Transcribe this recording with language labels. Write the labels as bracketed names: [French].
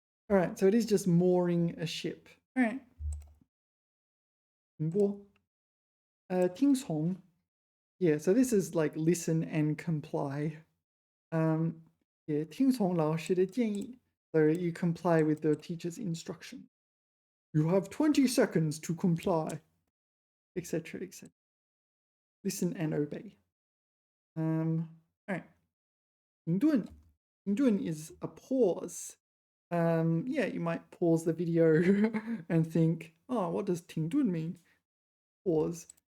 [English] All right, so it is just mooring a ship. [Chinese] All right. 停泊.听从. [English] Yeah, so this is like listen and comply. [Chinese] Yeah, 听从老师的建议. [English] So you comply with the teacher's instruction. You have 20 seconds to comply, etc., etc. Listen and obey. All right. 停顿. 停顿 is a pause. Yeah, you might pause the video and think, oh, what does 停顿 mean? Pause.